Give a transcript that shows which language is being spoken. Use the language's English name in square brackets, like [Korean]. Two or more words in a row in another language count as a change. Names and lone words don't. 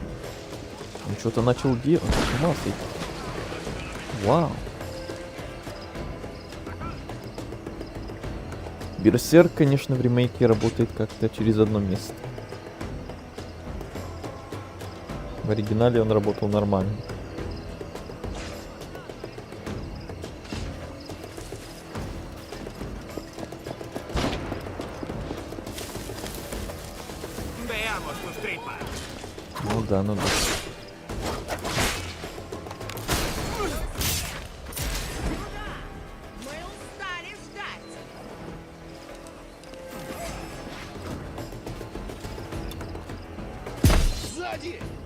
[Russian] Он что-то начал делать. С ума сойти. Вау. Берсерк, конечно, в ремейке работает как-то через одно место. В оригинале он работал нормально. [Spanish] Veamos tus tripas. [Russian] Ну да, ну да. Мы устали ждать. Сзади!